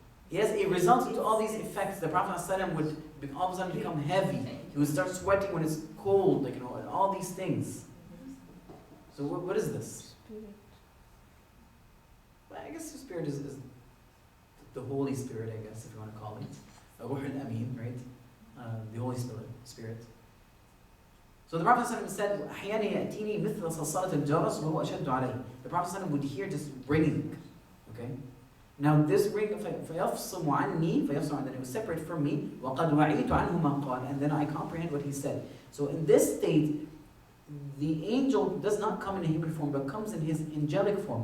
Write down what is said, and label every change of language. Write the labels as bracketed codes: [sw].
[en] Yes, it results into all these effects. The Prophet ﷺ would all of a sudden become heavy. He would start sweating when it's cold, and all these things. So what is this? Well, I guess the spirit is the Holy Spirit, I guess, if you want to call it. Ruh al-Amin, right? The Holy Spirit. So the Prophet ﷺ said, [ar] أحيانا يأتيني مثل صلصلة الجرس وهو أشد عليه. [en] The Prophet ﷺ would hear this ringing. Okay? Now this ring, [ar] فيفصم عني, [en] then it was separate from me. [ar] وقد وعيت عنه ما قال, [en] and then I comprehend what he said. So in this state, the angel does not come in a human form, but comes in his angelic form.